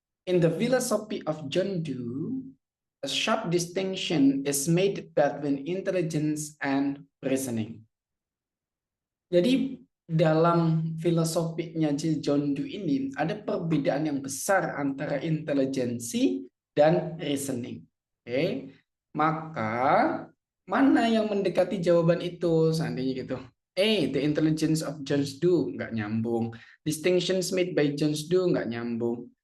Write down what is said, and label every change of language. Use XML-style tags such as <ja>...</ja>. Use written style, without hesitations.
<en>In the philosophy of John Dewey, a sharp distinction is made between intelligence and reasoning.</en> <id>Jadi dalam filosofinya John Dewey ini ada perbedaan yang besar antara intelijensi dan reasoning. Oke, maka mana yang mendekati jawaban itu seandainya gitu?</id> <en>The intelligence of John Dewey</en> <id>nggak nyambung.</id> <en>Distinctions made by John Dewey</en> <id>nggak nyambung.</id>